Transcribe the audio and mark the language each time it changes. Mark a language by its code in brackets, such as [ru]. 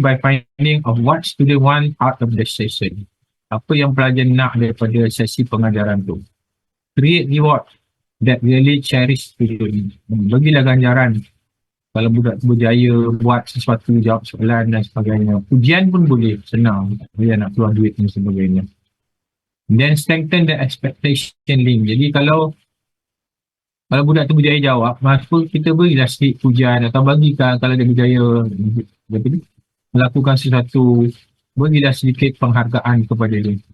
[en] By finding of what student want out of the session. [ms] Apa yang pelajar nak daripada sesi pengajaran tu. [en] Create reward that really cherish student. [ms] Bagilah ganjaran. Kalau budak tu berjaya buat sesuatu, jawab soalan dan sebagainya. Ujian pun boleh, senang. Dia nak keluar duit dan sebagainya. [en] Then strengthen the expectation link. [ms] Jadi kalau budak tu berjaya jawab, maka kita berilah sedikit pujian atau bagikan kalau dia berjaya melakukan sesuatu, berilah sedikit penghargaan kepada dia.